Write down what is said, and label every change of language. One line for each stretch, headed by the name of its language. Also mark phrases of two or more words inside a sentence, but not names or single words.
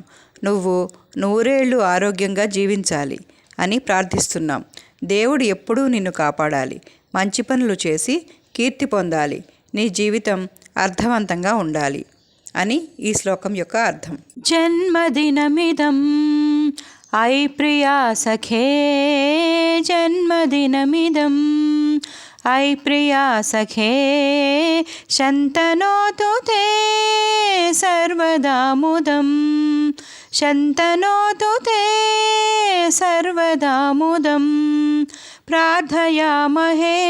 Telugu: నువ్వు 100 ఏళ్ళు ఆరోగ్యంగా జీవించాలి అని ప్రార్థిస్తున్నాం. దేవుడు ఎప్పుడూ నిన్ను కాపాడాలి. మంచి పనులు చేసి కీర్తి పొందాలి. నీ జీవితం అర్థవంతంగా ఉండాలి అని ఈ శ్లోకం యొక్క అర్థం.
Sanskrit: జన్మదినమిదం अयि प्रिया सखे जन्मदिनमिदं अयि प्रिया सखे शन्तनोतु ते सर्वदा मुदं शन्तनोतु ते सर्वदा मुदं प्रार्थयामहे